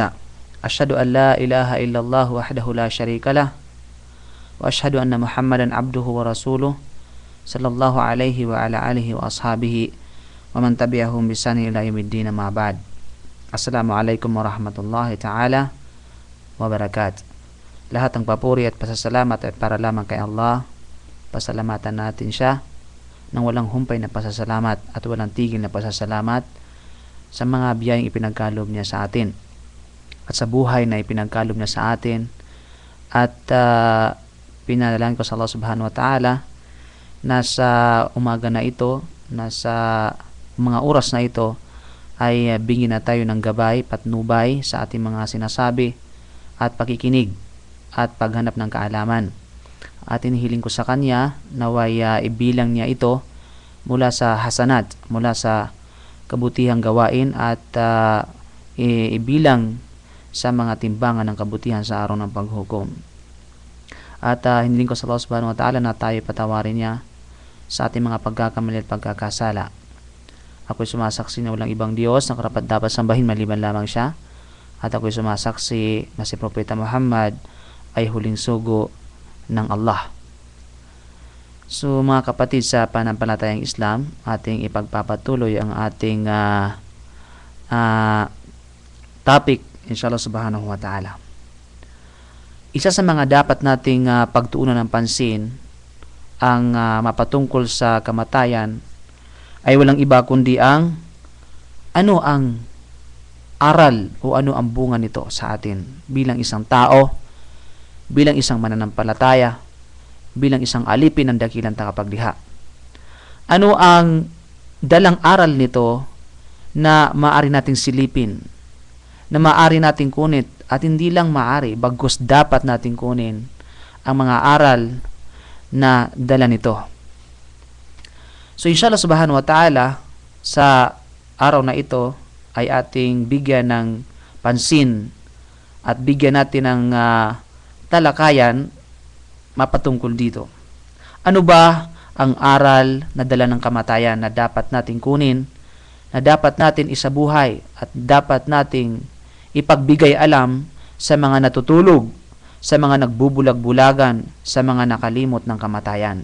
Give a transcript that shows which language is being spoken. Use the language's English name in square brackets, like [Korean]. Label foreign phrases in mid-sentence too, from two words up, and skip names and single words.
[Arabic] أشهد أن لا إله إلا الله وحده لا شريك له وأشهد أن محمدا عبده ورسوله صلى الله عليه وعلى آله وأصحابه ومن تبعهم بإحسان إلى يوم الدين ما بعد. السلام عليكم ورحمة الله تعالى وبركاته. [Filipino] Lahat ng papuri at pasasalamat ay para lamang kay Allah. Pasalamatan natin siya ng walang humpay na pasasalamat at walang tigil na pasasalamat sa mga biyayang ipinagkaloob niya sa atin at sa buhay na ipinagkaloob niya sa atin. At pinadalangin ko sa Allah [Arabic] سبحانه وتعالى [Filipino] na sa umaga na ito, na sa mga oras na ito ay bigyan na tayo ng gabay, patnubay sa ating mga sinasabi at pakikinig at paghanap ng kaalaman. At inihiling ko sa Kanya naway ibilang niya ito mula sa hasanat, mula sa kabutihang gawain at ibilang sa mga timbangan ng kabutihan sa araw ng paghukom. At hinihiling ko sa Allah [Arabic] سبحانه وتعالى [Filipino] na tayo patawarin niya sa ating mga pagkakamali at pagkakasala. Ako'y sumasaksi na walang ibang Diyos na karapat dapat sambahin maliban lamang siya. At ako'y sumasaksi na si Propeta Muhammad ay huling sugo ng Allah. So mga kapatid, sa panampalatayang Islam, ating ipagpapatuloy ang ating topic, [Arabic] إن شاء الله سبحانه وتعالى. [Filipino] Isa sa mga dapat nating pagtuunan ng pansin ang mapatungkol sa kamatayan ay walang iba kundi ang ano ang aral o ano ang bunga nito sa atin bilang isang tao, bilang isang mananampalataya, bilang isang alipin ng dakilang tagapaglikha. Ano ang dalang aral nito na maaari nating silipin, na maaari nating kunit, at hindi lang maaari, bagkus dapat nating kunin ang mga aral na dala nito. [Arabic] So إن شاء الله سبحانه وتعالى, [Filipino] sa araw na ito ay ating bigyan ng pansin at bigyan natin ng talakayan mapatungkol dito. Ano ba ang aral na dala ng kamatayan na dapat nating kunin, na dapat natin isabuhay at dapat nating ipagbigay alam sa mga natutulog, sa mga nagbubulag-bulagan, sa mga nakalimot ng kamatayan?